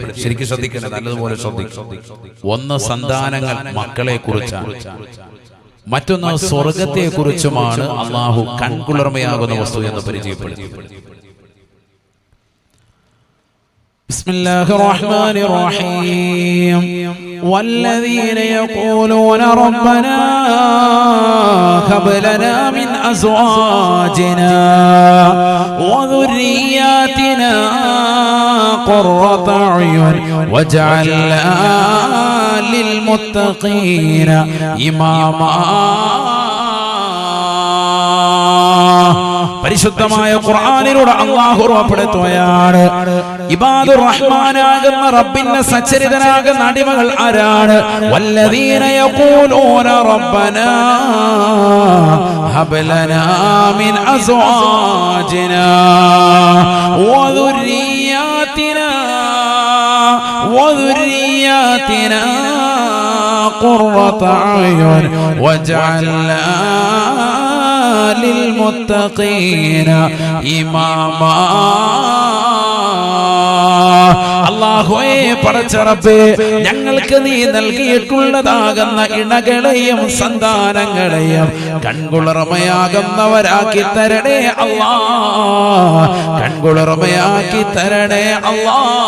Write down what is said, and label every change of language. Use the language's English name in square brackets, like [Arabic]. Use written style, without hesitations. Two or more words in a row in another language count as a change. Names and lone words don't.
[Malayalam] ശരിക്കും ശ്രദ്ധിക്കണം, നല്ലതുപോലെ ശ്രദ്ധിക്കണം. ഒന്ന് സന്താനങ്ങൾ, മക്കളെ കുറിച്ചാണ്. മറ്റൊന്ന് സ്വർഗത്തെ കുറിച്ചുമാണ് അള്ളാഹു കൺകുളിർമയാകുന്ന വസ്തു എന്ന് പരിചയപ്പെടുത്തി. [Arabic] بسم الله الرحمن الرحيم والذين يقولون ربنا هب لنا من أزواجنا وذرياتنا قرة أعين واجعلنا للمتقين إماما. [Malayalam] പരിശുദ്ധമായ ഖുർആനിലൂടെ അല്ലാഹു ഉറപ്പെടുത്തുകയാണ്, [Arabic] عباد الرحمن [Malayalam] റബ്ബിന്റെ സച്ചരിതനാകുന്ന അടിമകൾ ആരാണ്? [Arabic] والذين يقولون ربنا هب لنا من أزواجنا وذرياتنا قرة أعين واجعلنا للمتقين إماما. [Malayalam] അല്ലാഹുവേ, പടച്ച റബ്ബേ, ഞങ്ങൾക്ക് നീ നൽകിയിട്ടുള്ളതാകുന്ന ഇണകളെയും സന്താനങ്ങളെയും കൺകുളിർമയാകുന്നവരാക്കി തരണേ അല്ലാ, കൺകുളിർമയാക്കി തരണേ അല്ലാ.